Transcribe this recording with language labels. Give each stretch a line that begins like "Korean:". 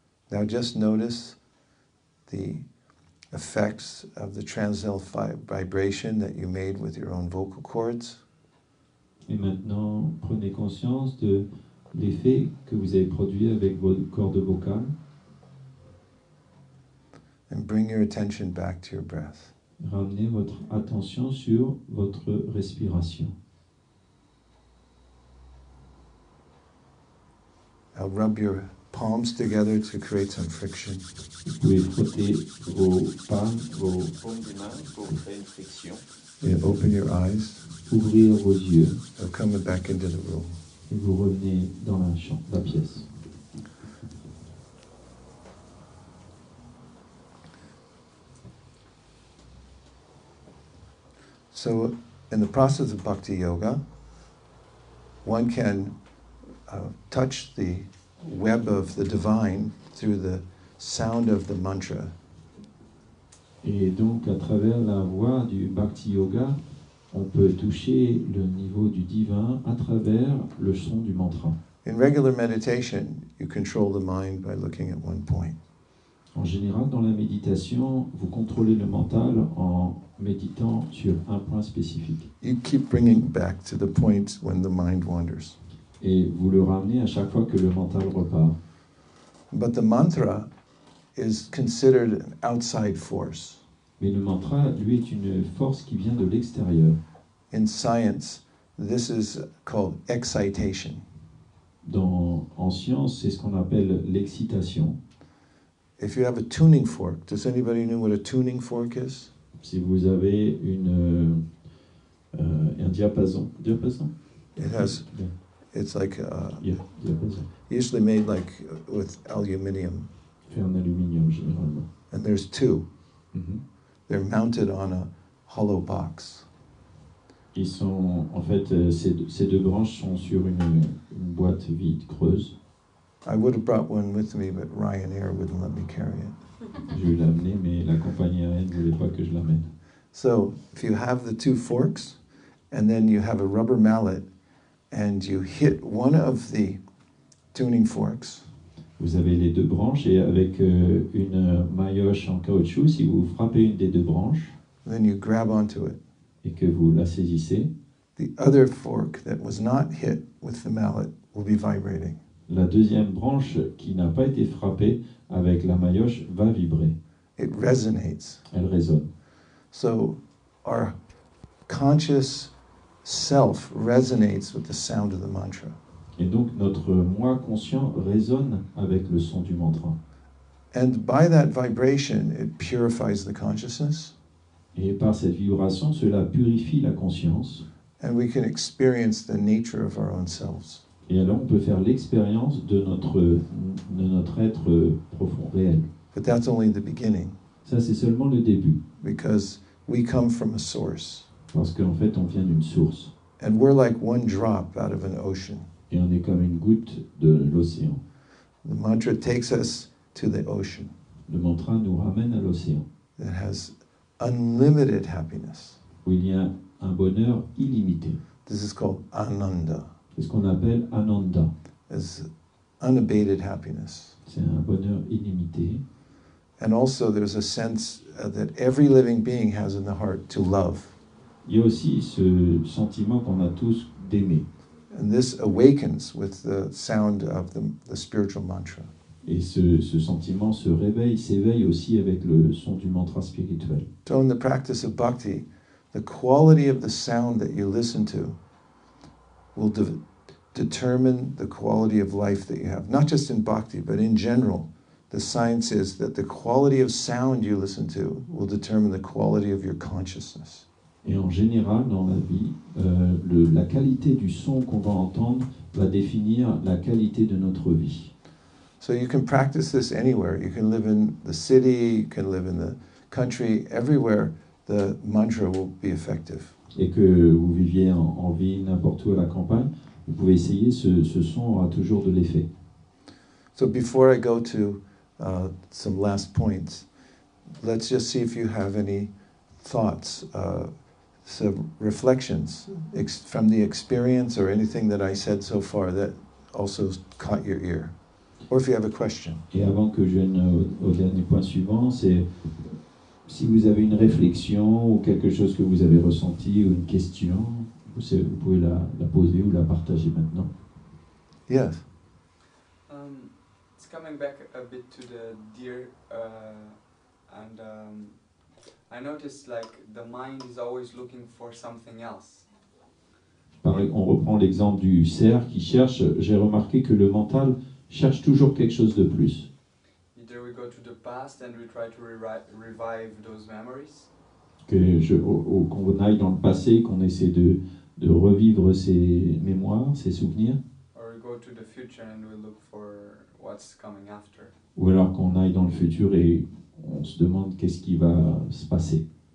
English: Now just notice the effects of the transcendental vibration that you made with your own vocal cords.
French: Et maintenant, prenez conscience de l'effet que vous avez produit avec vos cordes vocales.
English: And bring your attention back to your breath.
French: Ramenez votre attention sur votre respiration.
English: Now rub your palms together to create some friction.
French: Vous pouvez frotter vos palmes, vos paumes des mains pour créer une friction.
English: And open your eyes.
French: Ouvrir vos yeux
English: Now come back into the room.
French: et vous revenez dans la pièce.
English: So, in the process of Bhakti Yoga, one can touch the web of the divine through the sound of the mantra.
French: Et donc, à travers la voie du Bhakti Yoga, on peut toucher le niveau du divin à travers le son du mantra.
English: In regular meditation, you control the mind by looking at one point.
French: En général, dans la méditation, vous contrôlez le mental en méditant sur un point spécifique.
English: You keep bringing back to the point when the mind wanders.
French: Et vous le ramenez à chaque fois que le mental repart.
English: But the mantra is considered an outside force.
French: Mais le mantra, lui, est une force qui vient de l'extérieur.
English: In science, this is called excitation.
French: En science, c'est ce qu'on appelle l'excitation.
English: If you have a tuning fork, does anybody know what a tuning fork is?
French: Si vous avez un diapason. Diapason?
English: It has, Yeah. it's like Yeah, diapason. usually made like with aluminium,
French: Fait en aluminium, généralement.
English: and there's 2. Mhm. They're mounted on a hollow box.
French: Ils sont, en fait, ces 2 branches sont sur une boîte vide, creuse.
English: I would have brought one with me, but Ryanair wouldn't let me carry it.
French: Je vais l'amener, mais la compagnie aérienne ne voulait pas que je l'amène.
English: So if you have the two forks, and then you have a rubber mallet, and you hit one of the tuning forks,
French: Vous avez les deux branches et avec une maillotche en caoutchouc, si vous frappez une des deux branches
English: then you grab onto it.
French: et que vous la saisissez,
English: The other fork that was not hit with the mallet will be vibrating.
French: la deuxième branche qui n'a pas été frappée avec la maillotche va vibrer.
English: It resonates.
French: Elle résonne.
English: So our conscious self resonates with the sound of the mantra.
French: Et donc notre moi conscient résonne avec le son du mantra.
English: And by that vibration, it purifies the consciousness,
French: Et par cette vibration, cela purifie la conscience.
English: and we can experience the nature of our own selves.
French: Et alors on peut faire l'expérience de notre être profond, réel.
English: But that's only the beginning,
French: Ça, c'est seulement le début.
English: because we come from a source,
French: Parce qu'en fait, on vient d'une source.
English: and we're like one drop out of an ocean.
French: Et on est comme une goutte de l'océan.
English: The mantra takes us to the ocean
French: Le mantra nous ramène à l'océan,
English: that has unlimited happiness.
French: où il y a un bonheur illimité.
English: This is called ananda,
French: C'est ce qu'on appelle Ananda.
English: as unabated happiness.
French: C'est un bonheur illimité.
English: And also there's a sense that every living being has in the heart to love.
French: Il y a aussi ce sentiment qu'on a tous d'aimer.
English: And this awakens with the sound of the spiritual mantra.
French: Et ce sentiment se réveille, s'éveille aussi avec le son du mantra spirituel.
English: So in the practice of bhakti, the quality of the sound that you listen to will determine the quality of life that you have. Not just in bhakti, but in general. The science is that the quality of sound you listen to will determine the quality of your consciousness.
French: Et en général, dans la vie, la qualité du son qu'on va entendre va définir la qualité de notre vie.
English: So you can practice this anywhere. You can live in the city, you can live in the country, everywhere the mantra will be effective.
French: Et que vous viviez en ville, n'importe où à la campagne, vous pouvez essayer, ce son aura toujours de l'effet.
English: So before I go to some last points, let's just see if you have any thoughts, some reflections from the experience or anything that I said so far that also caught your ear. Or if you have a question.
French: Et avant que je vienne au dernier point suivant, c'est si vous avez une réflexion ou quelque chose que vous avez ressenti ou une question, vous pouvez la poser ou la partager maintenant.
English: Yes. It's coming back a bit to the deer, and I noticed like the mind is always looking for something else.
French: On reprend l'exemple du cerf qui cherche. J'ai remarqué que le mental cherche toujours quelque chose de plus.
English: Either we go to the past and we try to revive those memories,
French: Qu'on aille dans le passé, qu'on essaie de revivre ses mémoires, ses souvenirs,
English: or we go to the future and we look for what's coming after.
French: ou alors qu'on aille dans le futur et on se demande qu'est-ce qui va se passer.